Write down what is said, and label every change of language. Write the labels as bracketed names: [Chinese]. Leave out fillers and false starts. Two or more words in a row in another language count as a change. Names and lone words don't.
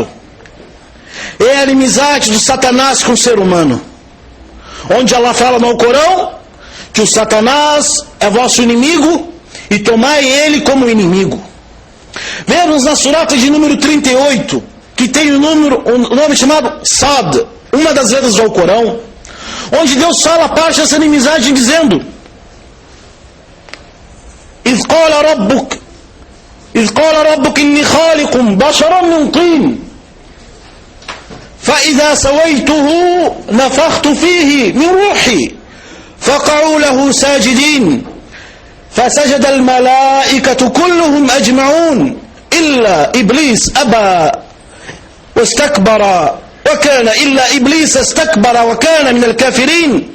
[Portuguese] É a inimizade do Satanás com o ser humano, onde Allah fala no Corão que o Satanás é vosso inimigo e tomai ele como inimigo. Vemos na surata de número 38, que tem um nome chamado Sad, uma das letras do Alcorão, onde Deus fala a parte dessa inimizade dizendo: [Arabic] إذ قال ربك إني خالق بشرا من طين فإذا سويته نفخت فيه من روحي فقعوا له ساجدين فسجد الملائكة كلهم أجمعون إلا إبليس أبى واستكبر وكان من الكافرين.